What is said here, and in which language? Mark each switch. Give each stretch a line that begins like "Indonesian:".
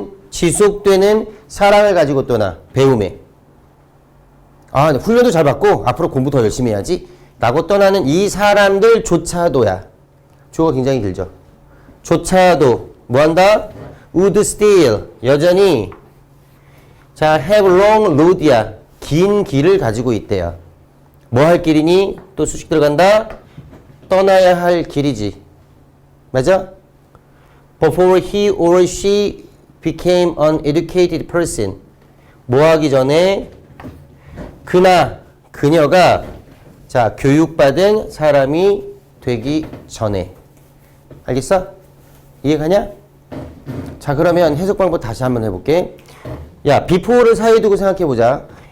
Korean: 지속되는 사랑을 가지고 떠나. 배움에. 아, 훈련도 잘 받고 앞으로 공부 더 열심히 해야지 라고 떠나는 이 사람들조차도야. 주어가 굉장히 길죠. 조차도 뭐한다?
English: would still
Korean: 여전히 자
English: have long road
Korean: 야. 긴 길을 가지고 있대요. 뭐 할 길이니? 또 수식 들어간다. 떠나야 할 길이지. 맞아?
English: Before he or she became an educated person.
Korean: 뭐 하기 전에? 그녀가 자 교육받은 사람이 되기 전에. 알겠어? 이해가냐? 자, 그러면 해석 방법 다시 한번 해볼게. 야, before를 사이에 두고 생각해보자.